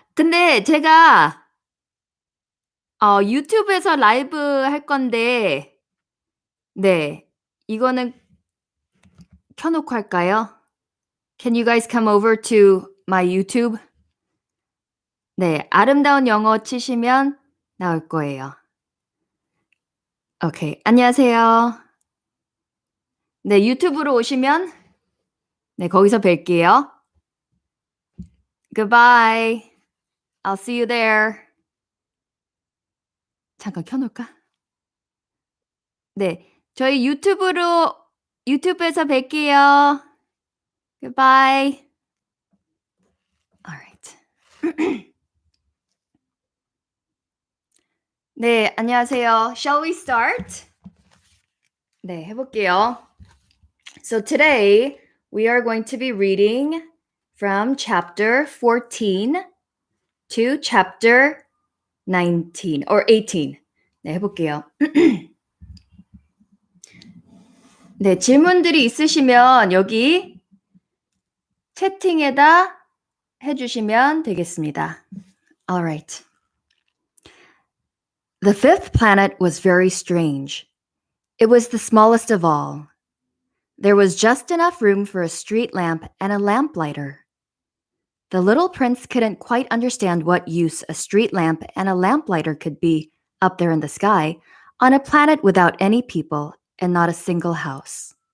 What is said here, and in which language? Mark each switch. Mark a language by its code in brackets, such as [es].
[ko] 근데 제가 유튜브에서 라이브 할 건데 네. 이거는 켜 놓고 할까요? [en] Can you guys come over to my YouTube? [ko] 네. 아름다운 영어 치시면 나올 거예요. 오케이. 안녕하세요. 네. 유튜브로 오시면 네. 거기서 뵐게요. [en] Goodbye. I'll see you there. [ko] 잠깐 켜 놓을까? 네. 저희 유튜브에서 뵐게요. [en] Goodbye. Alright. [ko] 네, 안녕하세요. [en] Shall we start? [ko] 네, 해볼게요. [en] So today we are going to be reading from chapter 14 to chapter 19 or 18. [ko] 네, 해볼게요. 네, 질문들이 있으시면 여기 채팅에다 해주시면 되겠습니다. [en] All right. The fifth planet was very strange. It was the smallest of all. There was just enough room for a street lamp and a lamplighter. The little prince couldn't quite understand what use a street lamp and a lamplighter could be up there in the sky on a planet without any people and not a single house.